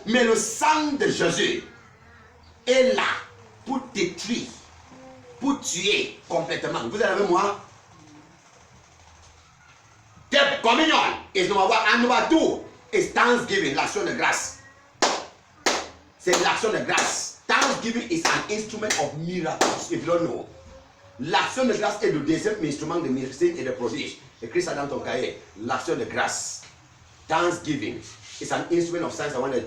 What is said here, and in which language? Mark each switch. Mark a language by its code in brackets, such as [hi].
[fr] Mais le sang de Jésus est là pour détruire, pour tuer complètement. Vous êtes avec moi? [en] The communion is number one. And number two is thanksgiving, [fr] l'action de grâce. C'est l'action de grâce. [en] Thanksgiving is an instrument of miracles, if you don't know. [fr] L'action de grâce est le deuxième instrument de miracle et de prodige. Écris ça dans ton cahier. L'action de grâce. [en] Thanksgiving is an instrument of signs and wonders.